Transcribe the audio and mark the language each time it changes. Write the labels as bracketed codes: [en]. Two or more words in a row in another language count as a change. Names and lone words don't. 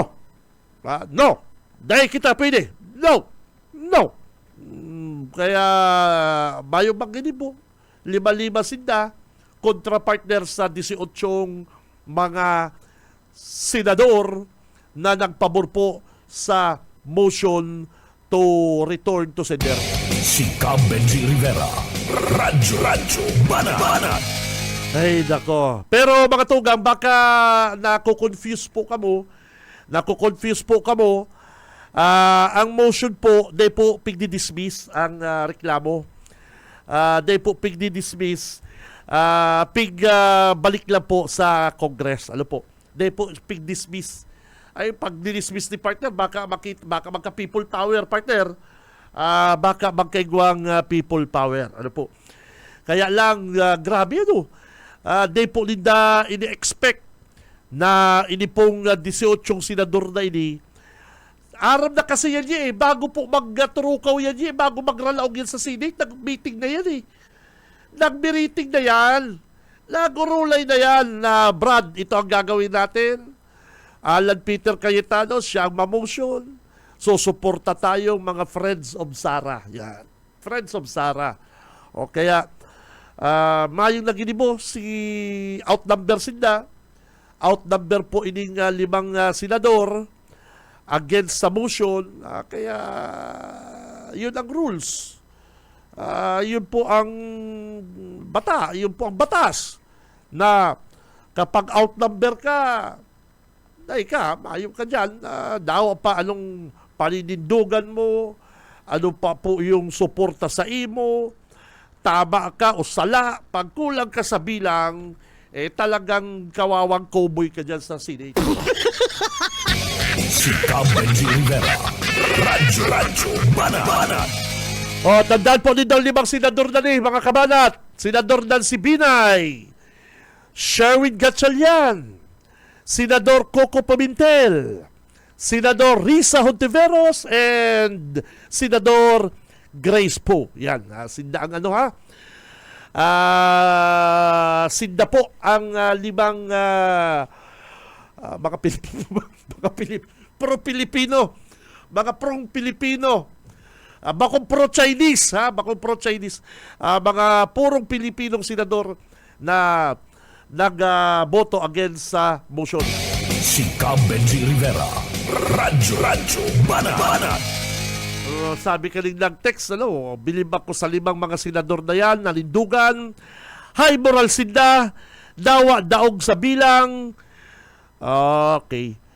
[bik] No. Dahil kita pwede. No. Kaya bayo magini po. [tl] 5 sila kontra partner sa 18 mga senador na nagpabor po sa [en] motion to return to sender. [tl] Si Cam Benji Rivera. Radyo Banat. Ay, nako. [bik] Pero mga tugang, baka nakukonfuse po kamo. Ang motion po, di po pigdi-dismiss ang reklamo. Di po pigdi-dismiss. Balik lang po sa Congress. Ano po? Di po pig-dismiss. [tl] Ay, pag dismiss ni partner, baka magka- [en] people power, [tl] partner. [bik] Baka magkaigwang [en] people power. [bik] Ano po? [tl] Kaya lang, grabe ano. [bik] Di po nila ini-expect na ini pong 18 senador na ini. Aram na kasi yan eh. Bago po magtrukaw yan eh. Bago magralaog yan sa Senate, nag-meeting na yan eh. [tl] Nag-meeting na yan. [bik] Nagurulay na yan na Brad, ito ang gagawin natin. [tl] Alan Peter Cayetano, siya ang mamotion. So, suporta tayong mga Friends of Sara. Yan. Friends of Sara. [bik] O kaya, mayong naginibo, si outnumber sila. Outnumber po ining 5 senador against sa motion. [tl] Kaya, yun ang rules. [bik] Yun po ang batas na kapag outnumber ka, mayong ka dyan, daw pa anong paninindugan mo, ano pa po yung suporta sa imo, tama ka o sala, pag kulang ka sa bilang, talagang kawawang cowboy ka dyan sa Senate. [tl] Si Cam Benji Rivera. Radyo Banat. Tandaan po din daw 5 senador na mga kabanat. Senador Nancy Binay, Sherwin Gatchalian, Senador Coco Pimentel, Senador Risa Hontiveros, and Senador Grace Poe. [bik] Yan, sinda ang sinda po ang 5 mga pro-Pilipino, mga prong-Pilipino, bakong pro-Chinese, bakong pro-Chinese, mga purong Pilipinong senador na nagboto against sa motion. Si Cam Benji Rivera. Radyo Banat. [tl] Sabi ka rin ng text, bilib ako sa 5 mga senador na yan, nalindugan, [en] high moral [tl] sila, daog sa bilang, okay.